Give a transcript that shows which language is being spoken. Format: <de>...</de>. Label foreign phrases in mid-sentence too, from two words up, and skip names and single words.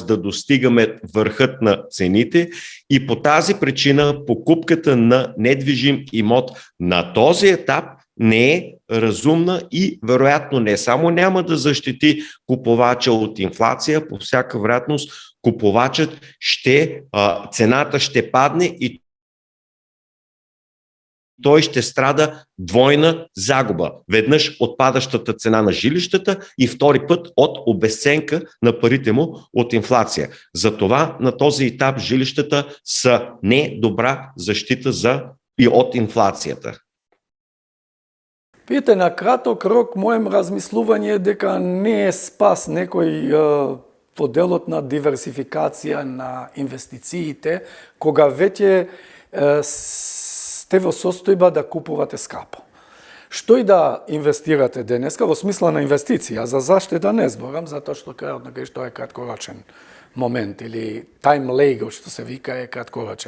<bg>да достигаме върхът на цените и по тази причина покупката на недвижим имот на този етап не е разумна и вероятно не само няма да защити купувача от инфлация, по всяка вероятност купувачът цената ще падне и той ще страда двойна загуба. Веднъж от падащата цена на жилищата и втори път от обезценка на парите му от инфлация. Затова на този етап жилищата са не добра защита и от инфлацията.</bg> <mk>Видите, на краток рок моем размислување е дека не е спас некој поделот на диверсификација на инвестициите, кога веќе сте во состојба да купувате скапо. Што и да инвестирате денеска, во смисла на инвестиција, за заштеда не зборам, затоа што крајот на што е краткорочен момент или</mk> <en>time lag,</en> <mk>што се вика, е краткорочен.</mk>